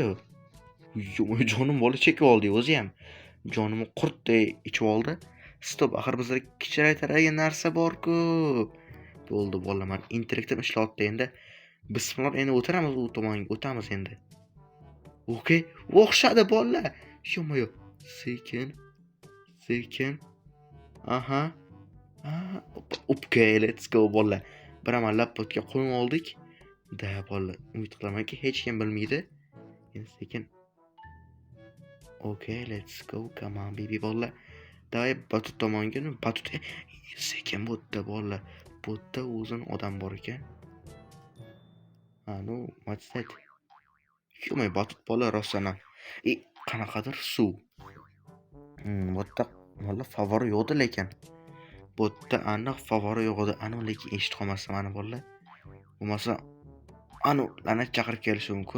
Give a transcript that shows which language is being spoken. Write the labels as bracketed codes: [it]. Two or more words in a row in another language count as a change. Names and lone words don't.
[uz] Yo'may, jonim bola chekib oldi o'zi ham. Jonimni qurtday ichib oldi. Stop, axir bizda kichraytiradigan narsa bor-ku. Bo'ldi bolalar, men interaktiv ishlayapti endi. Bismillah, endi o'tiramiz u tomonga, o'tamiz endi. Okey, o'xshadi bolalar. Yo-moyo, sekin, sekin. [en] Aha. Okay, let's go bolalar. [uz] Bir amallab potga qo'yib oldik. Da bolalar, umid qilamanki hech kim bilmaydi. Endi sekin. [en] Okay, let's go. Come on baby bolalar. [uz] Davay batut tomonga, batut sekin bo'tda bolalar. Bo'tda o'zin odam bor ekan. [en] No, what's that? [uz] Yo-moy, batut bolalar rostdan ham. Qanaqadir suv. Bo'tda valla favori yo'qdi lekin. Bo'tda aniq favori yo'q edi. Lekin eshitib qolmasam mana bolalar. Bo'lmasa la'nat chaqirib kelishi mumkin.